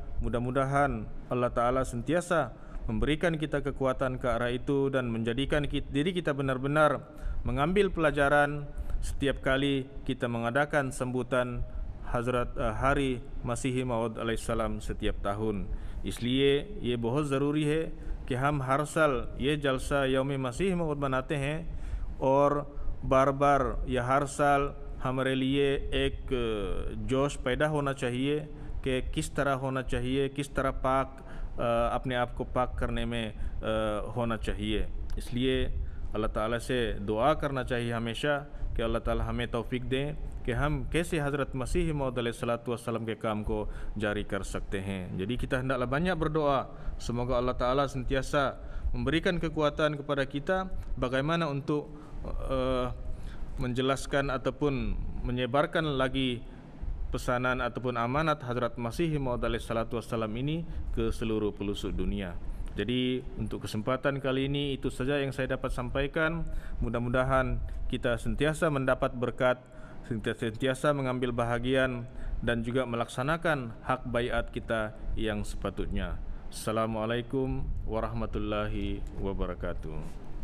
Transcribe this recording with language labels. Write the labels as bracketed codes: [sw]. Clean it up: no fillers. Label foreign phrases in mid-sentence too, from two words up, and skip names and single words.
[ms] Mudah-mudahan Allah Ta'ala sentiasa memberikan kita kekuatan ke arah itu dan menjadikan diri kita benar-benar mengambil pelajaran setiap kali kita mengadakan sambutan Hazrat Hari Masih Maud alaihissalam setiap tahun. [ur] اس لیے یہ بہت ضروری ہے کہ ہم ہر سال یہ جلسہ یوم مسیح موعود مناتے ہیں اور بار بار یا ہر سال ہمارے لیے ایک جوش پیدا ہونا چاہیے کہ کس طرح ہونا چاہیے، کس طرح پاک اپنے آپ کو پاک کرنے میں ہونا چاہیے. اس لیے اللہ تعالیٰ سے دعا کرنا چاہیے ہمیشہ کہ اللہ تعالیٰ ہمیں توفیق دیں کہ ہم کیسے حضرت مسیح موعود [ar] عليه الصلاة والسلام [ur] کے کام کو جاری کر سکتے ہیں. [ms] Jadi kita hendaklah banyak berdoa semoga Allah Ta'ala sentiasa memberikan kekuatan kepada kita bagaimana untuk menjelaskan ataupun menyebarkan lagi pesanan ataupun amanat Hazrat Masih Maud [ar] عليه الصلاة والسلام [ms] ini ke seluruh pelosok dunia. Jadi untuk kesempatan kali ini itu saja yang saya dapat sampaikan. Mudah-mudahan kita sentiasa mendapat berkat, sentiasa mengambil bahagian dan juga melaksanakan hak baiat kita yang sepatutnya. [ar] السلام عليكم ورحمة الله وبركاته.